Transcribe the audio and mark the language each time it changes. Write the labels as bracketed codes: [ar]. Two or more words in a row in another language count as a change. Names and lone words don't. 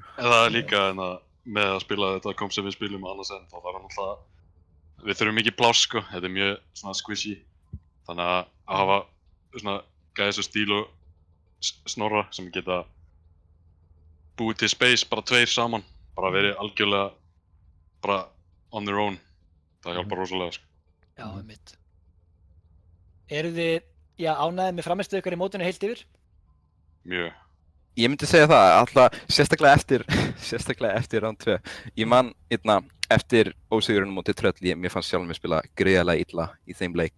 [is] En það er líka með að spila þetta komp sem við spilum annars en þá þarf náttúrulega, við þurfum mikið pláss sko, þetta er mjög svona squishy. Þannig að hafa svona gæði svo Stíl og Snorra sem geta búið til space bara tveir saman, bara verið algjörlega bara [en] on their own. [is] Það hjálpar rosalega sko. Já, einmitt. Eru þið, ánægðir með frammistöðu ykkar í mótinu heilt yfir? Mjög. Ég myndi segja það, alltaf sérstaklega eftir round 2. Ég man, eftir ósigurinn móti Trölli, mér fannst sjálf mér spila gríðarlega illa í þeim leik.